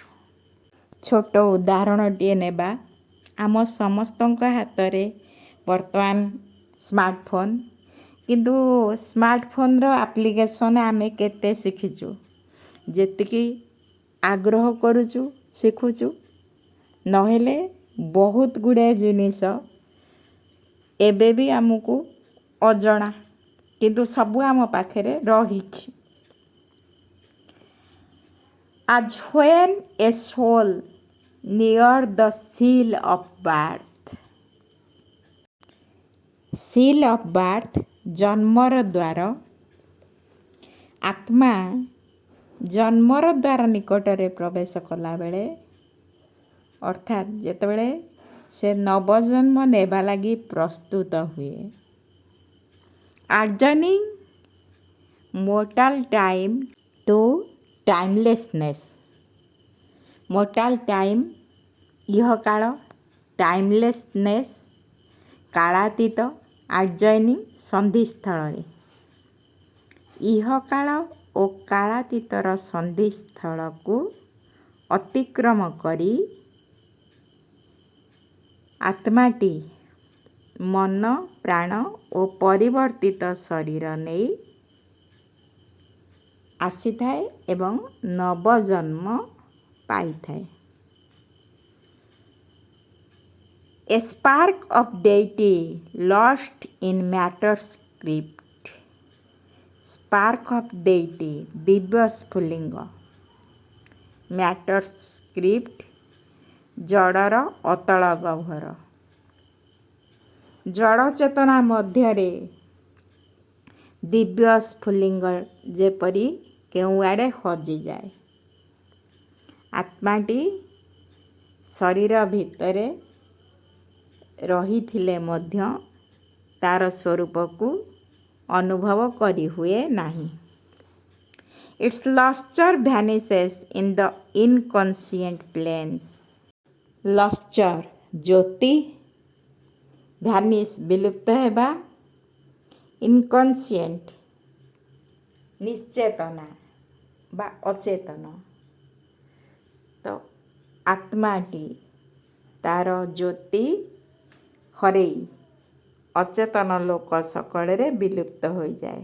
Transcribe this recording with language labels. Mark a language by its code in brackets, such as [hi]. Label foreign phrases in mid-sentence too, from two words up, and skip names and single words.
[or] ଛୋଟ ଉଦାହରଣଟିଏ ନେବା, ଆମ ସମସ୍ତଙ୍କ ହାତରେ ବର୍ତ୍ତମାନ ସ୍ମାର୍ଟଫୋନ୍, କିନ୍ତୁ ସ୍ମାର୍ଟଫୋନ୍ର ଆପ୍ଲିକେସନ୍ ଆମେ କେତେ ଶିଖିଛୁ? ଯେତିକି ଆଗ୍ରହ କରୁଛୁ ଶିଖୁଛୁ, ନହେଲେ ବହୁତ ଗୁଡ଼ିଏ ଜିନିଷ ଏବେ ବି ଆମକୁ ଅଜଣା, କିନ୍ତୁ ସବୁ ଆମ ପାଖରେ ରହିଛି। [en] As when a soul near the seal of birth. seal of birth [or] ଜନ୍ମର ଦ୍ୱାର। ଆତ୍ମା ଜନ୍ମର ଦ୍ୱାର ନିକଟରେ ପ୍ରବେଶ କଲାବେଳେ, ଅର୍ଥାତ୍ ଯେତେବେଳେ ସେ ନବଜନ୍ମ ନେବା ଲାଗି ପ୍ରସ୍ତୁତ ହୁଏ, [en] adjourning mortal time to timelessness. mortal time ଇହକାଳ, timelessness କାଳାତୀତ, adjoining ସନ୍ଧିସ୍ଥଳରେ। [or] ଇହକାଳ ଓ କାଳାତୀତର ସନ୍ଧିସ୍ଥଳକୁ ଅତିକ୍ରମ କରି ଆତ୍ମାଟି ମନ, ପ୍ରାଣ ଓ ପରିବର୍ତ୍ତିତ ଶରୀର ନେଇ ଆସିଥାଏ ଏବଂ ନବଜନ୍ମ ପାଇଥାଏ। [en] A spark of deity lost in matter's script. spark of deity [or] ଦିବ୍ୟ ସ୍ଫୁଲିଙ୍ଗ, [en] matter's script [or] ଜଡ଼ର ଅତଳ ଗହ୍ୱର। ଜଡ଼ ଚେତନା ମଧ୍ୟରେ ଦିବ୍ୟ ସ୍ଫୁଲିଙ୍ଗ ଯେପରି କେଉଁଆଡ଼େ ହଜିଯାଏ। ଆତ୍ମାଟି ଶରୀର ଭିତରେ ରହିଥିଲେ ମଧ୍ୟ ତାର ସ୍ୱରୂପକୁ ଅନୁଭବ କରିହୁଏ ନାହିଁ। [en] Its luster vanishes in the inconscient planes. [or] luster ଜ୍ୟୋତି, ଭ୍ୟାନିସ୍ ବିଲୁପ୍ତ ହେବା, ଇନକନସିଏଣ୍ଟ ନିଶ୍ଚେତନା ବା ଅଚେତନ। ତ ଆତ୍ମାଟି ତାର ଜ୍ୟୋତି ହରେଇ ଅଚେତନ ଲୋକ ସକଳରେ ବିଲୁପ୍ତ ହୋଇଯାଏ।